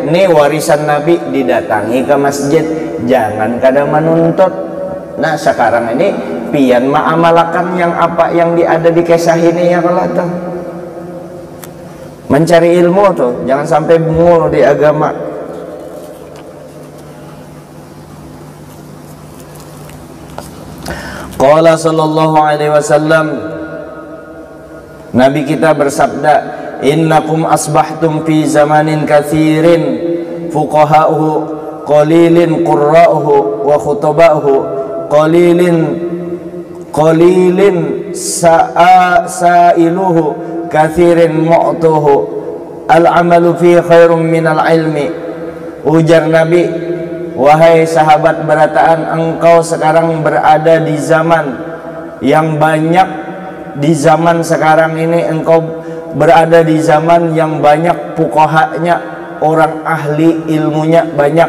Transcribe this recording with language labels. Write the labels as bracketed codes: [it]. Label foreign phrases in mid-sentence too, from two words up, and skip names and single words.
[bjn] Nih warisan Nabi, didatangi ke masjid, jangan kada menuntut. Nah sekarang ini pian ma'amalakan yang apa yang ada di kisah ini ya, kalau tuh mencari ilmu tuh jangan sampai bengul di agama. [ar] Qala sallallahu alaihi wasallam, [id] Nabi kita bersabda, innakum asbahtum fi zamanin kathirin fuqaha'uhu qalilin qurra'uhu wa khutaba'uhu qalilin qalilin sa'iluhu kathirin mu'tuhu al-amalu fi khairum minal ilmi. [bjn] Ujar Nabi, wahai sahabat berataan, engkau sekarang berada di zaman yang banyak. [id] Di zaman sekarang ini engkau berada di zaman yang banyak fuqahanya, orang ahli ilmunya banyak.